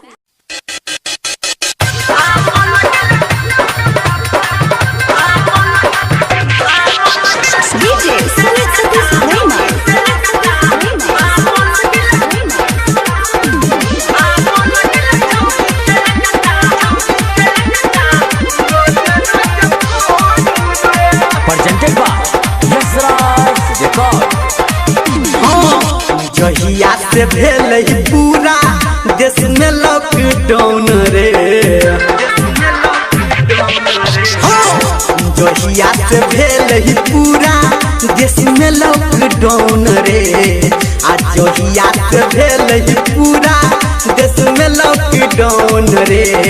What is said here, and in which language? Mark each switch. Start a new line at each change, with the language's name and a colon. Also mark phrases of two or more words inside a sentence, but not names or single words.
English: DJ Sumit Satish Rema. Presented by Yasraj Record.
Maithili: जहिया से भेल पूरा देश में लॉकडाउन रे, जहिया से भेल पूरा देश में लॉकडाउन रे, आज जहिया से भेल पूरा देश में लॉकडाउन रे,